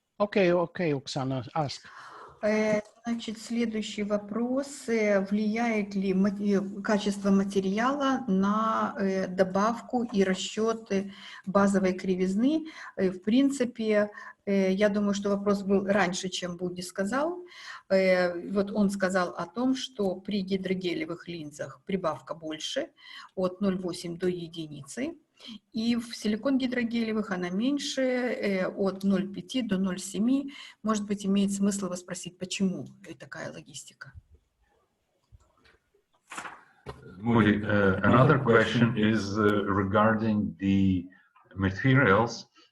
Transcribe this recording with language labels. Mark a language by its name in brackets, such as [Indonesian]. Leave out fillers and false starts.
[English] Okay, Оксана, ask. [Russian] Значит, следующий вопрос. Влияет ли качество материала на добавку и расчет базовой кривизны? В принципе, я думаю, что вопрос был раньше, чем Муди сказал. Вот он сказал о том, что при гидрогелевых линзах прибавка больше, от 0,8 до единицы. И в силикон-гидрогелевых она меньше, от 0,5 до 0,7. Может быть, имеет смысл вас спросить, почему такая логистика? [English] Mudi, another question is regarding the materials.